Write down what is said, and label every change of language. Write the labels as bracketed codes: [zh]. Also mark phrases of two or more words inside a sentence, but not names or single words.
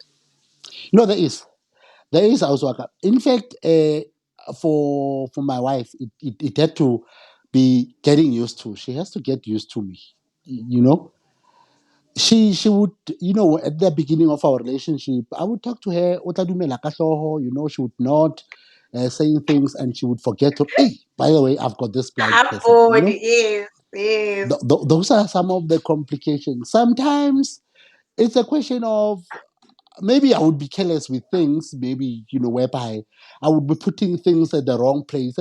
[en] No, there is also in fact, for my wife, it had to be getting used to. She has to get used to me. You know, she would, at the beginning of our relationship, I would talk to her, [st] "O tla dumela ka hloho," [en] she would not saying things, and she would forget to, hey, by the way, I've got this blind person. Yes, yes. Those are some of the complications. Sometimes it's a question of, maybe I would be careless with things, maybe, whereby I would be putting things at the wrong place.